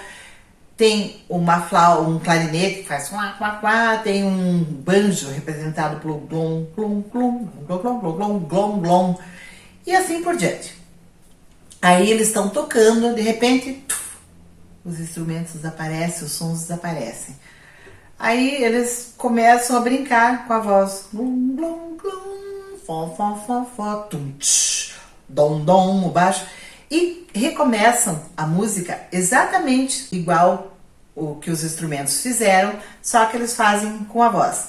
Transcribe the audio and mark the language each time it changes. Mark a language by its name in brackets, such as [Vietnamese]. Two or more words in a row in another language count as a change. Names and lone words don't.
[Portuguese] Tem uma flauta, um clarinete que faz quá, quá, quá, tem um banjo representado pelo glom, glom, glom, glom, glom, glom, glom, glom, e assim por diante. Aí eles estão tocando, de repente, os instrumentos desaparecem, os sons desaparecem. Aí eles começam a brincar com a voz. Glum, glum, glum, fó, fó, fó, fó, tum, tch, dom, dom, o baixo. E recomeçam a música exatamente igual o que os instrumentos fizeram, só que eles fazem com a voz.